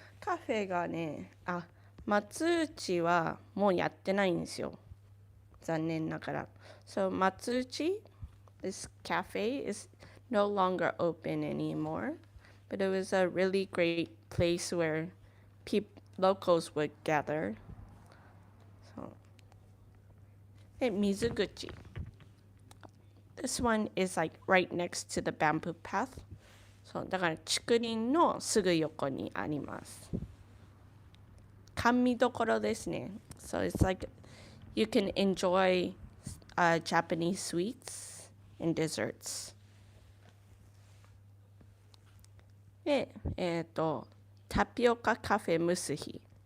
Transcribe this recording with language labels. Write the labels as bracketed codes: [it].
[ja] カフェがね、松内はもうやってないんですよ。残念ながら。 [en] So 松内, this cafe is no longer open anymore. But it was a really great place where locals would gather. [ja] So, で、水口. [en] This one is like right next to the bamboo path. [ja] そうだから竹林のすぐ横にあります。甘味どころですね。 [en] So it's like you can enjoy Japanese sweets and desserts. [ja] で、タピオカカフェムスヒ。